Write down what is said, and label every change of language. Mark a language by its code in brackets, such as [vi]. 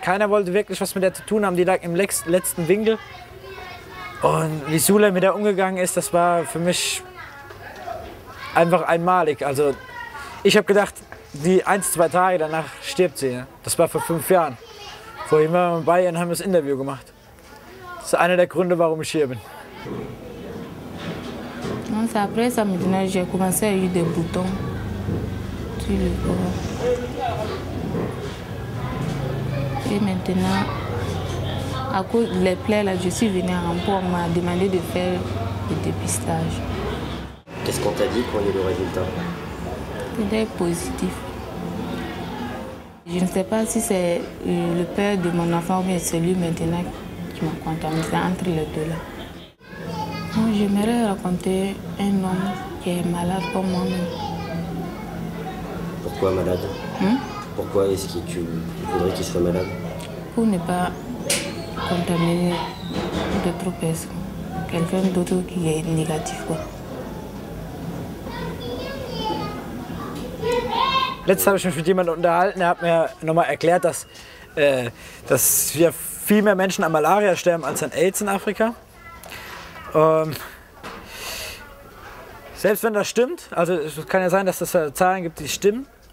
[de] Keiner wollte wirklich was mit ihr zu tun haben, die lag im letzten Winkel. Und wie Suley mit der umgegangen ist, das war für mich einfach einmalig. Also ich habe gedacht, die 1, 2 Tage danach stirbt sie. Ja? Das war vor 5 Jahren. Vorhin waren wir bei ihr und haben das Interview gemacht. Das ist einer der Gründe, warum ich hier bin. [fr] Après ça, maintenant, j'ai commencé à avoir des boutons sur le corps. Et maintenant, à cause des plaies, là, je suis venue à Rampo, on m'a demandé de faire le dépistage. Qu'est-ce qu'on t'a dit quand il y a eu le résultat? C'était positif. Je ne sais pas si c'est le père de mon enfant ou bien celui maintenant qui m'a contaminé, entre les deux là. J'aimerais raconter un homme qui est malade comme moi-même. Pourquoi malade? Pourquoi est-ce que tu voudrais qu'il soit malade? Pour ne pas contaminer d'autres personnes. Quelqu'un d'autre qui est négatif, quoi. [de] Letztens habe ich mich mit jemandem unterhalten, er hat mir nochmal erklärt, dass wir viel mehr Menschen an Malaria sterben als an AIDS in Afrika. Selbst wenn das stimmt, also es kann ja sein, dass es Zahlen gibt, die stimmen.